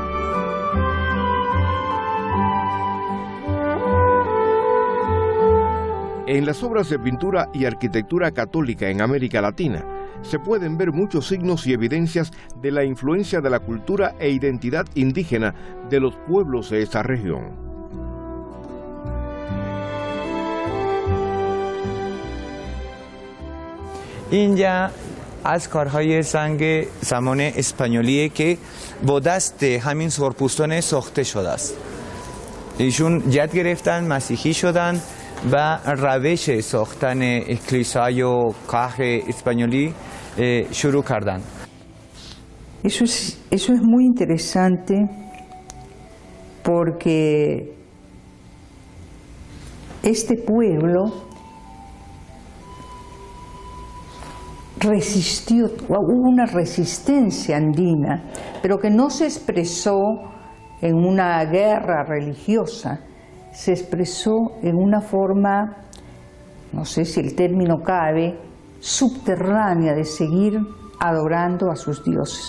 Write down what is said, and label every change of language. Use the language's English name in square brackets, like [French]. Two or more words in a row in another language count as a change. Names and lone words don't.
[Spanish] En las obras de pintura y arquitectura católica en América Latina, se pueden ver muchos signos y evidencias de la influencia de la cultura e identidad indígena de los pueblos de esta región. [Persian] اینجا از کارهای سنگ زمان اسپانیولیه که با دست همین سرپوستان ساخته شده است. ایشون جد گرفتن، مسیحی شدن و روش ساختن کلیسای و کاخ اسپانیولی شروع کردن. [Spanish] Eso es muy interesante porque este pueblo resistió, hubo una resistencia andina, pero que no se expresó en una guerra religiosa, se expresó en una forma, no sé si el término cabe, subterránea de seguir adorando a sus dioses.